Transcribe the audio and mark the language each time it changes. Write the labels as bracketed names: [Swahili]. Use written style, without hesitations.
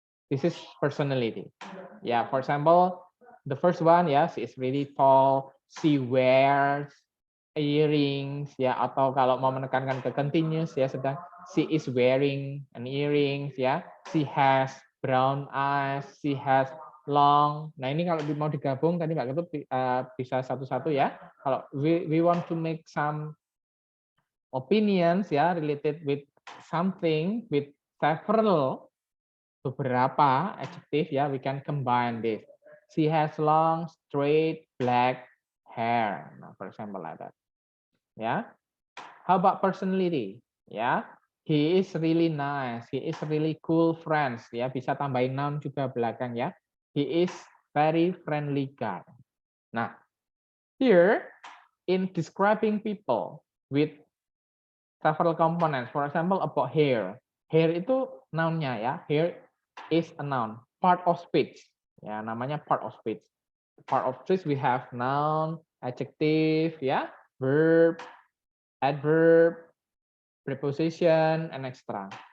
[English] This is personality. Yeah, for example, the first one, yeah, she is really tall, she wears earrings, ya, atau kalau mau menekankan ke continuous, ya, sedang she is wearing an earrings, ya, she has brown eyes, she has long. [Indonesian] Nah, ini kalau mau digabung tadi Mbak Ketut bisa satu-satu ya. [English] Kalau we want to make some opinions ya related with something with several [Indonesian] beberapa [English] adjective ya, we can combine this. She has long straight black hair. Nah, for example like that. Ya. How about personality? Ya. He is really nice. He is really cool friends. [Indonesian] Ya, bisa tambahin noun juga belakang ya. [English] He is very friendly guy. Nah, here in describing people with several components. For example, about hair. Hair [Indonesian] itu noun-nya ya. [English] Hair is a noun. Part of speech. Ya, namanya part of speech. Part of speech we have noun, adjective, ya, verb, adverb, preposition, and extra.